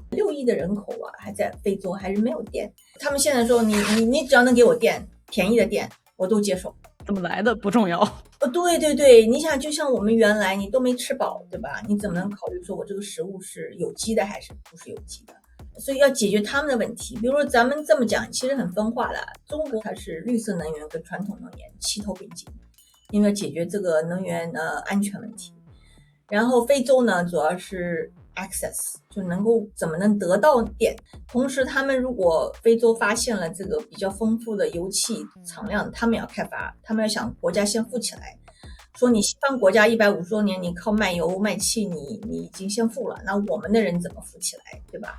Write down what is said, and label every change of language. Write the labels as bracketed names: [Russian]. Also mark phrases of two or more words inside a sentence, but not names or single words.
[Chinese] ？6 億的人口還在非洲還是沒有電，他們現在說你只要能給我電，便宜的電我都接受，怎麼來的不重要。對，你想就像我們原来你都沒吃飽，对吧？你怎麼能考慮說我這個食物是有機的還是不是有機的？所以要解決他們的問題。比如說咱們這麼講其實很分化的，中國它是綠色能源跟傳統能源齊頭並進，因為要解決這個能源安全問題。然後非洲呢主要是 access， 就怎麼能得到電。同時他們如果非洲發現了這個比較豐富的油氣藏量，他們要開發，他們要想國家先富起來，說你西方國家150多年你靠賣油賣氣你已經先富了，那我們的人怎麼富起来，对吧？